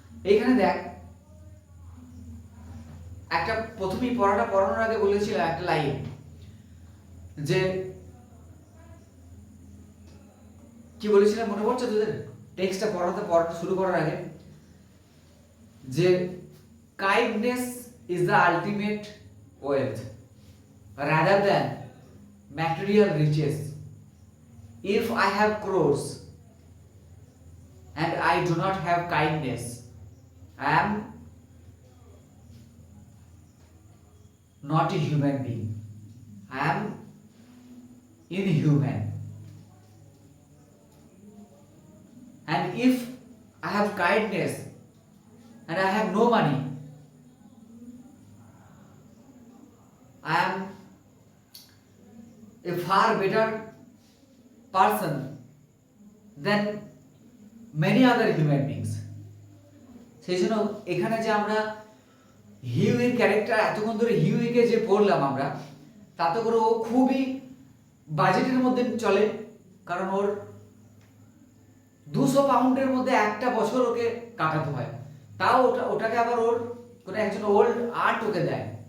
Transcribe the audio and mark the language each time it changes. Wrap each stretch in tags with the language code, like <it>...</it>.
<bn>এইখানে দেখ একটা প্রথমেই পড়ানোর আগে বলেছিল একটা লাইন যে কি বলেছিলাম মনে পড়ছে তোদের? টেক্সটটা পড়াটা শুরু করার আগে যে</bn> <en>Kindness is the ultimate wealth rather than material riches. If I have crores and I do not have kindness, I am not a human being, I am inhuman. And if I have kindness and I have no money, I am a far better person than many other human beings.</en> <bn>সেই জন্য এখানে যে আমরা হিউইর character এতক্ষণ ধরে হিউইকে যে পড়লাম আমরা, তাতে করে ও খুবই বাজেটের মধ্যে চলে, কারণ ওর 200 পাউন্ডের মধ্যে একটা বছর ওকে কাটাতে হয়, তাও ওটাকে আবার ওর কোনো একজন ওল্ড আর্ট ওকে দেয়।</bn>